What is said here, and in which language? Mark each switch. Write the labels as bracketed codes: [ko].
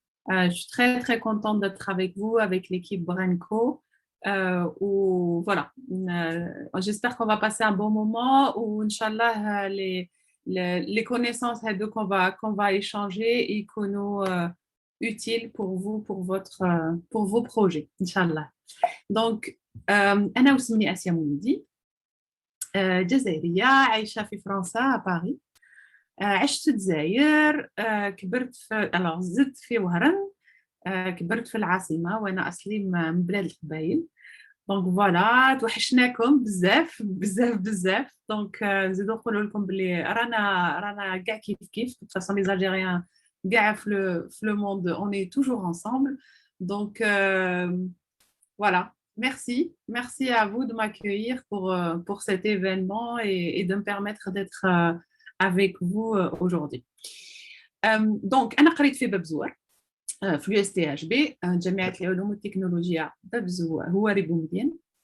[fr] Je suis très très contente d'être avec vous, avec l'équipe Branco. Où voilà, j'espère qu'on va passer un bon moment où Inch'Allah les connaissances qu'on va échanger et qu'on nous utiles pour vous, pour vos projets, Inch'Allah. [ar] Donc, أنا واسمي آسيا مولودي، جزائرية عايشة في فرنسا باريس. عشت في الجزائر، كبرت في زدت في وهران، كبرت في العاصمة وأنا أصلي من بلاد القبايل. دونك فوالا توحشناكم بزاف بزاف بزاف. دونك نزيدو نقولوا لكم بلي رانا كاع كيف [fr] de toute façon les Algériens [ar] كاع في [fr] le monde on est toujours ensemble. Donc voilà, merci à vous de m'accueillir pour cet événement et de me permettre d'être avec vous aujourd'hui. Donc [ar] أنا قريت في باب زوار. في اليو اس تي اش بي جامعه العلوم والتكنولوجيا باب الزواق هو ريبومدين.